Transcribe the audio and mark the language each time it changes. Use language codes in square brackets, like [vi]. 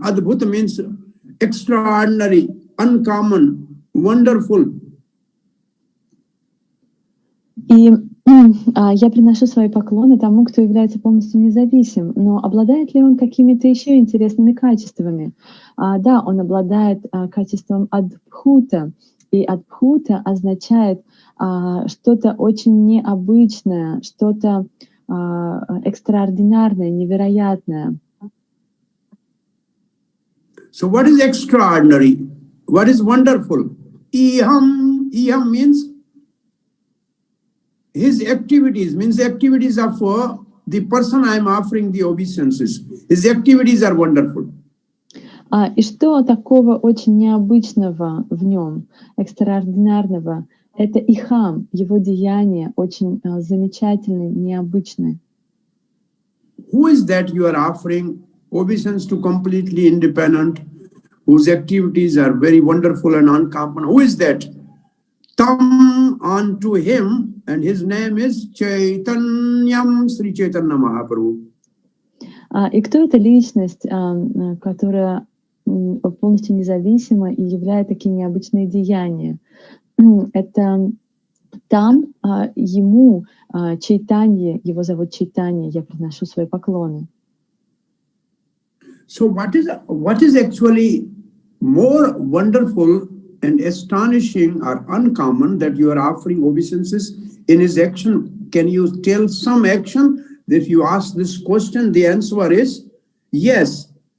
[en] Adbhuta means extraordinary, uncommon, wonderful. [ru] И я приношу свои поклоны тому, кто является полностью независим. Но обладает ли он какими-то еще интересными качествами? Да, он обладает качеством адбхута. И адбхута означает что-то очень необычное, что-то экстраординарное, невероятное. [en] So what is extraordinary? What is wonderful? Iham means his activities, means the activities of the person I am offering the obeisances. His activities are wonderful. [ru] И что такого очень необычного в нем, экстраординарного? Это ихам, его деяния очень замечательные, необычные. [en] Who is that you are offering obeisance to completely independent, whose activities are very wonderful and uncommon? Who is that? Tam unto him, and his name is Chaitanyam Shri Chaitanya Mahaprabhu. [ru] И кто эта личность, которая полностью независима и являет такие необычные деяния? Это там ему Чайтанье, его зовут Чайтанья, я приношу свои поклоны. [en] So what is actually more wonderful and astonishing or uncommon that you are offering obeisances in his action? Can you tell some action? If you ask this question, the answer is yes.